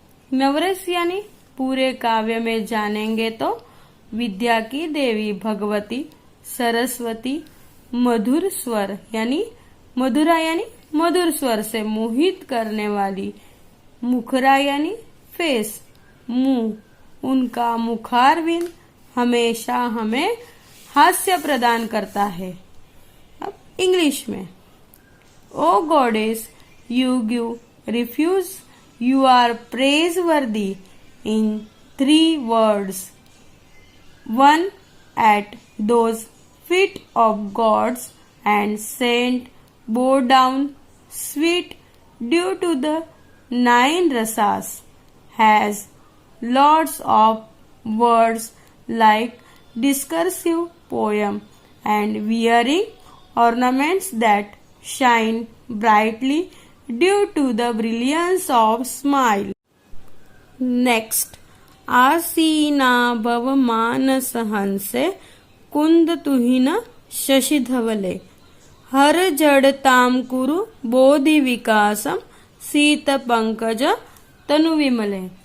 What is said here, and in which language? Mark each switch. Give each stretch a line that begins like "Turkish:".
Hindi: नवरस यानी पूरे काव्य में जानेंगे तो विद्या की देवी भगवती सरस्वती, मधुर स्वर यानी मधुरा यानी मधुर स्वर से मोहित करने वाली, मुखरा यानी फेस, मुंह, उनका मुखारविंद हमेशा हमें हास्य प्रदान करता है। अब इंग्लिश में,
English: O goddess you give refuge, you are praiseworthy in 3 words. 1. At those feet of gods and saint bow down, sweet due to the 9 rasas, has lots of words like discursive poem, and wearing ornaments that shine brightly due to the brilliance of smile.
Sanskrit: Next, आसीना भव मानस हंसे कुंद तुहिन शशि धवले, हर जड़ताम कुरु बोधि विकासम सीत पंकज तनु विमले।